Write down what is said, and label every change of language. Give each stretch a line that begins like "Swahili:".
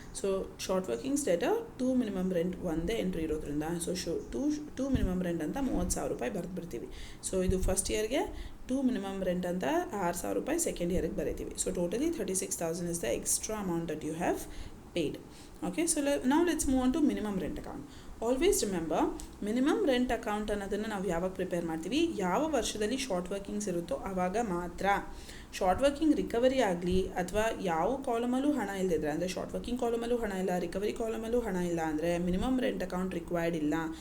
Kannada: So short workings data to minimum rent ಒಂದೇ entry ಇರೋದ್ರಿಂದ so to minimum rent ಅಂತ 30,000 ರೂಪಾಯಿ ಬರೆದ್ಬಿಡ್ತೀವಿ. ಸೊ ಇದು ಫಸ್ಟ್ ಇಯರ್ಗೆ ಟು ಮಿನಿಮಮ್ ರೆಂಟ್ ಅಂತ 6,000 ರೂಪಾಯಿ ಸೆಕೆಂಡ್ ಇಯರ್ಗೆ ಬರೀತೀವಿ.
English: So totally 36,000 is the extra amount that you have paid. Okay, so now let's move on to minimum rent account.
Kannada: Always remember, minimum rent account ಅನ್ನೋದನ್ನು ನಾವು ಯಾವಾಗ prepare ಮಾಡ್ತೀವಿ, ಯಾವ ವರ್ಷದಲ್ಲಿ ಶಾರ್ಟ್ ವರ್ಕಿಂಗ್ಸ್ ಇರುತ್ತೋ ಆವಾಗ ಮಾತ್ರ. ಶಾರ್ಟ್ ವರ್ಕಿಂಗ್ ರಿಕವರಿ ಆಗಲಿ ಅಥವಾ ಯಾವ ಕಾಲಮಲ್ಲೂ ಹಣ ಇಲ್ಲದಿದ್ರೆ, ಅಂದರೆ ಶಾರ್ಟ್ ವರ್ಕಿಂಗ್ ಕಾಲಮಲ್ಲೂ ಹಣ ಇಲ್ಲ, ರಿಕವರಿ ಕಾಲಮಲ್ಲೂ ಹಣ ಇಲ್ಲ ಅಂದರೆ ಮಿನಿಮಮ್ ರೆಂಟ್ ಅಕೌಂಟ್ ರಿಕ್ವೈರ್ಡ್ ಇಲ್ಲ.